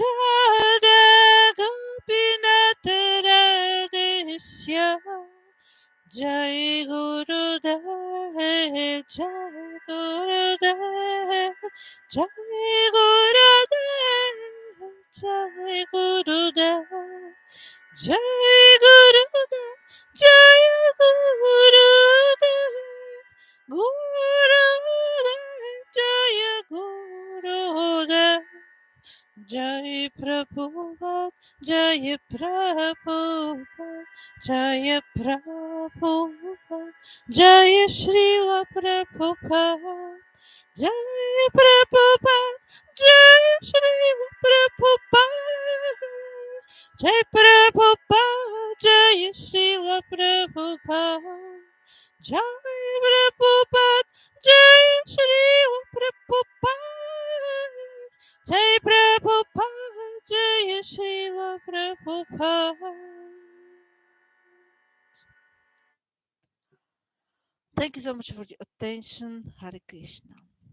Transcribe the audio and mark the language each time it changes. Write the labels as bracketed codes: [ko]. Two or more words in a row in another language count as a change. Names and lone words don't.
[sa] Radha Gopinath Radheshya Jai Gurudev, Jai Gurudev, Jai Gurudev, Jai Gurudev, Jai Gurudev, Jai Gurudev, Gurudev, Jai Gurudev. Jai Prabhupada, Jai Prabhupada, Jai Prabhupada, Jai Srila Prabhupada, Jai Prabhupada, Jai Srila Prabhupada, Jai Prabhupada, Jai Srila Prabhupada, Jai Prabhupada, Jai Srila Prabhupada. Jai Prabhupada, Jai Srila Prabhupada. [en] Thank you so much for your attention. [sa] Hare Krishna.